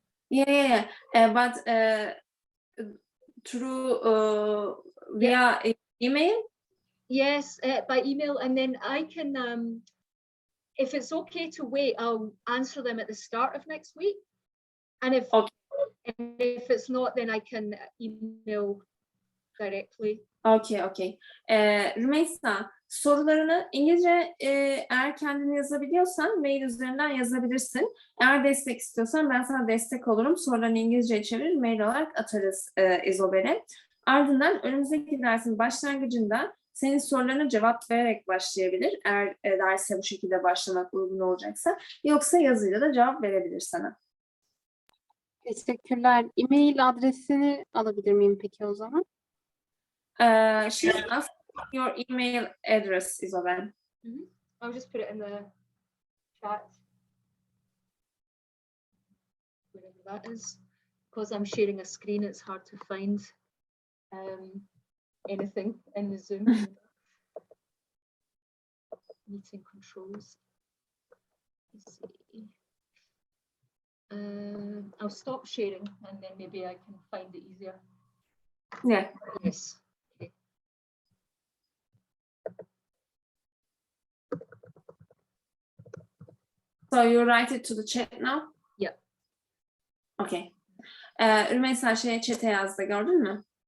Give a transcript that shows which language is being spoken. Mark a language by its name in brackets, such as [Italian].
[English] Yeah. But through via email? Yes, by email, and then I can, if it's okay to wait, I'll answer them at the start of next week. And if Okay. and if it's not, then I can email directly. Okay. [Turkish] Rümeysa, sorularını İngilizce eğer kendin yazabiliyorsan mail üzerinden yazabilirsin. Eğer destek istiyorsan ben sana destek olurum. Sorularını İngilizce'ye çevirir, mail olarak atarız Isobel'e. Ardından önümüzdeki dersin başlangıcında senin sorularına cevap vererek başlayabilir. Eğer derse bu şekilde başlamak uygun olacaksa. Yoksa yazıyla da cevap verebilir sana. Teşekkürler. E-mail adresini alabilir miyim peki o zaman? [English] She's asking your email address, Isobel. I'll just put it in the chat. Wherever that is. Because I'm sharing a screen, it's hard to find anything in the Zoom. Meeting controls. Let's see. I'll stop sharing and then maybe I can find it easier. Yeah. Yes. Okay. So you write it to the chat now? Yeah. Okay. [Turkish] Rümeysa chat'e yazdı, gördün mü?